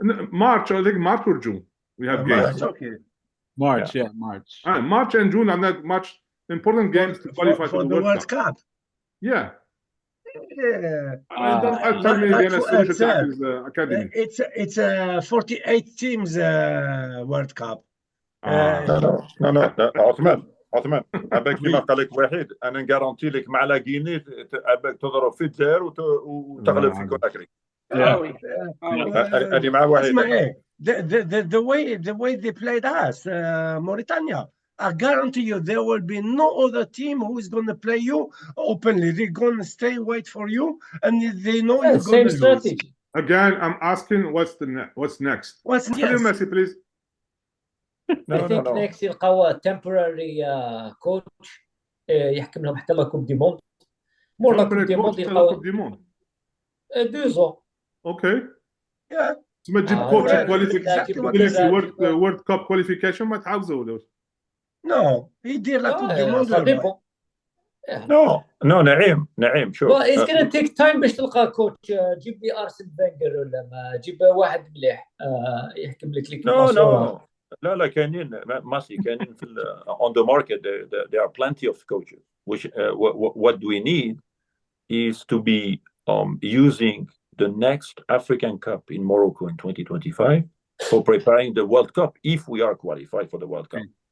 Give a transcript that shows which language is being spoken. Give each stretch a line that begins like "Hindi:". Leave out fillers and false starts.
English: March, I think March or June. We have games. Okay. March. March and June are not much important games to qualify for the World Cup. Yeah. Don't tell me again a solution is academy. It's a 48 teams World Cup.
Arabic: No, عثمان أباك كما قال لك واحد أنا نجارونتي لك مع لا غيني أباك تضرب في الجزائر وتغلب في كوناكري. أنا مع واحد.
English: The way they played us, Mauritania, I guarantee you there will be no other team who is going to play you openly. They're going to stay wait for you, and they know you're going to lose. Again, I'm asking what's next. What's next? Messi, please. I think next
Arabic: يلقاو
English: temporary coach
Arabic: يحكم لهم حتى لا كوب دي موند. مور لا كوب دي موند يلقاو 2 ans.
English: Okay. Yeah.
Arabic: تسمى تجيب كوتش كواليفيكيشن وورد كاب كواليفيكيشن ما تعاوزوا. No, يدير لا كوب دي موند. No, نعيم شوف.
English: Well, it's gonna take time
Arabic: باش تلقى كوتش. جيب لي أرسن فينجر ولا ما جيب واحد مليح يحكم لك ليك. لا كاينين ماسي كاينين في
English: on the market there are plenty of coaches which what we need is to be using the next African Cup in Morocco in 2025 for preparing the World Cup if we are qualified for the World Cup.